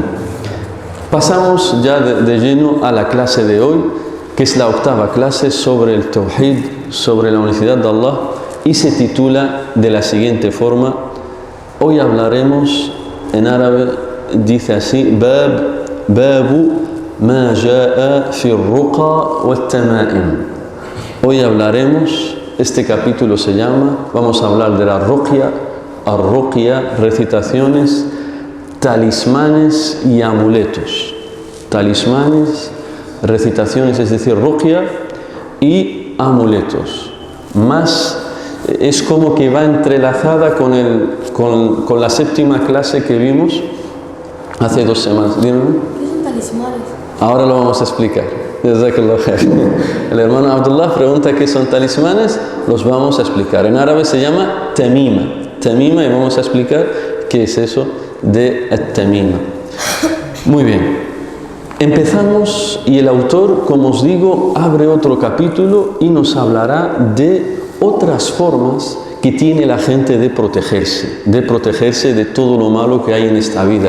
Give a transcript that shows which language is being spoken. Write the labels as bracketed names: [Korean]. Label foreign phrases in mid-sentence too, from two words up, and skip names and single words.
[Spanish] Pasamos ya de lleno a la clase de hoy, que es la octava clase sobre el Tawhid, sobre la unicidad de Allah, y se titula de la siguiente forma. Hoy hablaremos en árabe, dice así: [Arabic] باب ما جاء في الرقى والتمائم. [Spanish] Hoy hablaremos, este capítulo se llama, vamos a hablar de la ruqya, ar-ruqya, recitaciones, talismanes y amuletos. Talismanes, recitaciones, es decir, ruqya y amuletos. Más es como que va entrelazada con la séptima clase que vimos hace 2 semanas. Díganme. ¿Qué son talismanes? Ahora lo vamos a explicar. [Arabic] جزاك الله خير. [Spanish] El hermano Abdullah pregunta qué son talismanes, los vamos a explicar. En árabe se llama tamima. Tamima, y vamos a explicar qué es eso de tamima. Muy bien. Empezamos y el autor, como os digo, abre otro capítulo y nos hablará de otras formas que tiene la gente de protegerse de todo lo malo que hay en esta vida.